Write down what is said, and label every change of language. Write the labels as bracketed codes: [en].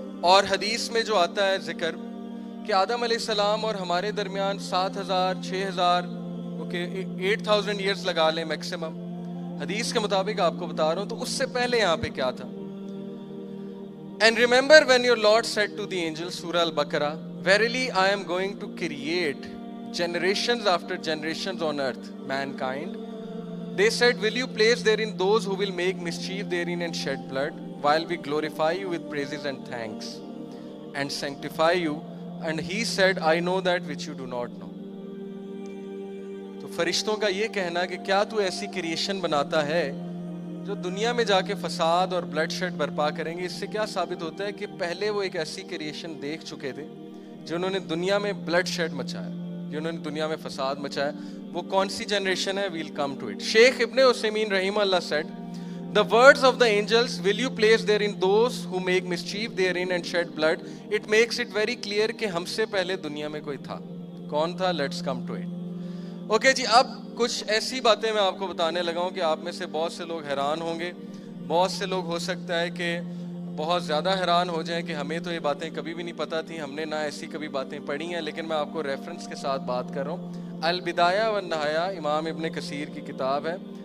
[ur] اور حدیث میں جو آتا ہے ذکر کہ آدم علیہ السلام اور ہمارے درمیان 7,000 6,000 8,000 ایئرز لگا لیں میکسیمم, حدیث کے مطابق آپ کو بتا رہا ہوں. تو اس سے پہلے یہاں پہ کیا تھا؟ [en] And remember when your Lord said to the angels, [ur] سورہ البقرہ, [en] verily I am going to create generations after generations on earth, mankind. They said, will you place therein those who will make mischief therein and shed blood, while we glorify you with praises and thanks and sanctify you? And he said, I know that which you do not know. [ur] تو فرشتوں کا یہ کہنا کہ کیا تو ایسی creation بناتا ہے جو دنیا میں جا کے فساد اور بلڈ شیڈ برپا کریں گے. اس سے کیا ثابت ہوتا ہے کہ پہلے وہ ایک ایسی کریشن دیکھ چکے تھے جنہوں نے دنیا میں بلڈ شیڈ مچایا, جنہوں نے دنیا میں فساد مچایا. وہ کون سی جنریشن ہے؟ [en] Well come to it. Sheikh Ibn Uthaymeen رحمہ اللہ said, the words of the angels, will you place therein those who make mischief therein and shed blood, it makes it very clear [ur] کہ ہم سے پہلے دنیا میں کوئی تھا. کون تھا؟ [en] Let's come to it. [ur] Okay جی, اب کچھ ایسی باتیں میں آپ کو بتانے لگا ہوں کہ آپ میں سے بہت سے لوگ حیران ہوں گے. بہت سے لوگ ہو سکتا ہے کہ بہت زیادہ حیران ہو جائیں کہ ہمیں تو یہ باتیں کبھی بھی نہیں پتہ تھیں, ہم نے نہ ایسی کبھی باتیں پڑھی ہیں. لیکن میں آپ کو ریفرنس کے ساتھ بات کر رہا ہوں. البدایہ والنہایہ امام ابن کثیر کی کتاب ہے.